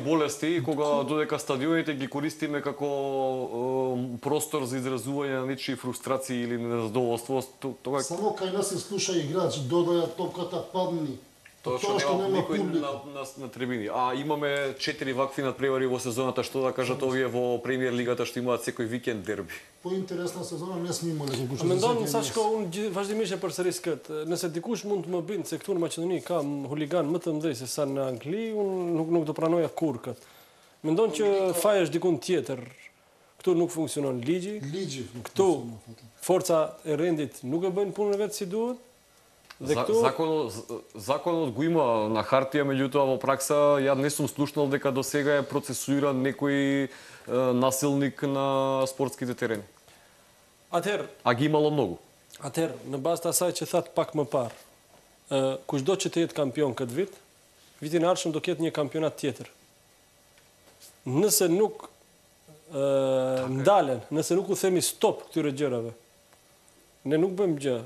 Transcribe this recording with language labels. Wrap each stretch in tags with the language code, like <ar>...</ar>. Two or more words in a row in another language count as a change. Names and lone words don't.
<mk>болести и кога додека стадионите ги користиме како простор за изразување на нечии фрустрации или незадоволство, тоа Само кај нас се слуша играч, додаја топката падни. Тоа што нема никој на трибини. А имаме 4 вакви надпревари во сезоната, што да кажат овие во премиер лигата што имаат секој викенд дерби. По-интересна сезона не сме имале колку што</mk> <sq>Mendon Sashko, unë vazhdimisht e përsëris këtë. Nëse dikush mund të më bindë se këtu në Maqedoni ka huligan më të mëdhej se sa në Angli, unë nuk do pranoja kur këtë. Mendon që faji është dikun tjetër. Këtu nuk funksionon ligji. Ligji. Këtu forca e rendit nuk e bëjnë punën e vet si duhet. Dhe këtu</sq> <mk>Законот го има на хартија, меѓутоа во пракса ја не сум слушнал дека до сега е процесуиран некој насилник на спортските терени. А ги имало многу.</mk> <sq>Atëherë, në bazë të asaj që thatë pak më parë, kushdo që të jetë kampion këtë vit, vitin e ardhshëm do ketë një kampionat tjetër. Nëse nuk ndalen, nëse nuk u themi stop këtyre gjërave, ne nuk bëjmë gjë.</sq>